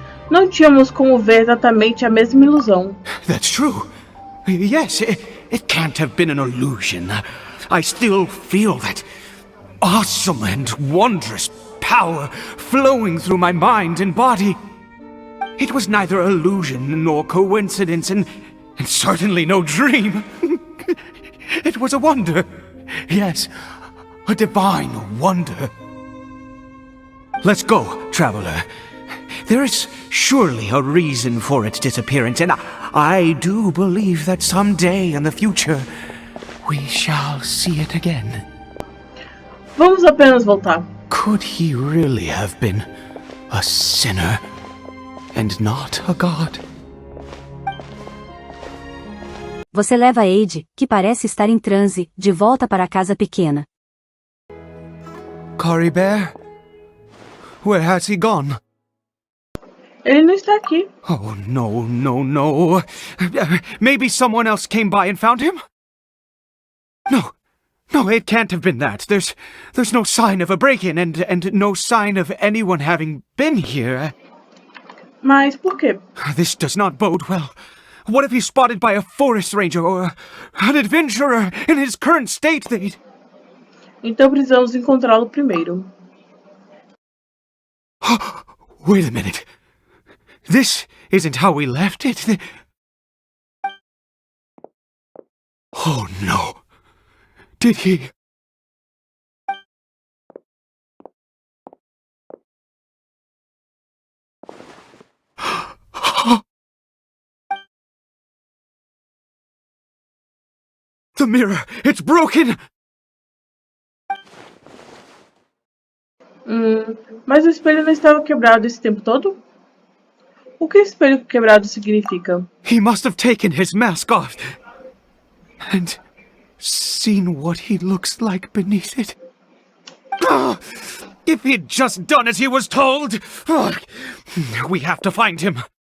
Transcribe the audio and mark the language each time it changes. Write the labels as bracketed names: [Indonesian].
[Portuguese] Não tínhamos como ver exatamente a mesma ilusão. [English] That's true. Yes, it can't have been an illusion. I still feel that awesome and wondrous power flowing through my mind and body. It was neither illusion nor coincidence, and certainly no dream. It was a wonder. Yes, a divine wonder. Let's go, traveler. There is surely a reason for its disappearance, and I do believe that someday in the future we shall see it again. [Portuguese] Vamos apenas voltar. [English] Could he really have been a sinner and not a god? [Portuguese] Você leva Eide, que parece estar em transe, de volta para a casa pequena. [English] Caribert? Where has he gone? [Portuguese] Ele não está aqui. [English] Oh, no. Maybe someone else came by and found him? No, it can't have been that. There's no sign of a break-in and no sign of anyone having been here. [Portuguese] Mas por quê? [English] This does not bode well. What if he's spotted by a forest ranger or an adventurer in his current state? [Portuguese] Então precisamos encontrá-lo primeiro. [English] Wait a minute. This isn't how we left it. Oh no. Did he... The mirror! It's broken! [Portuguese] Mas o espelho não estava quebrado esse tempo todo? O que espelho quebrado significa? [English] He must have taken his mask off and seen what he looks like beneath it. If he'd just done as he was told! We have to find him.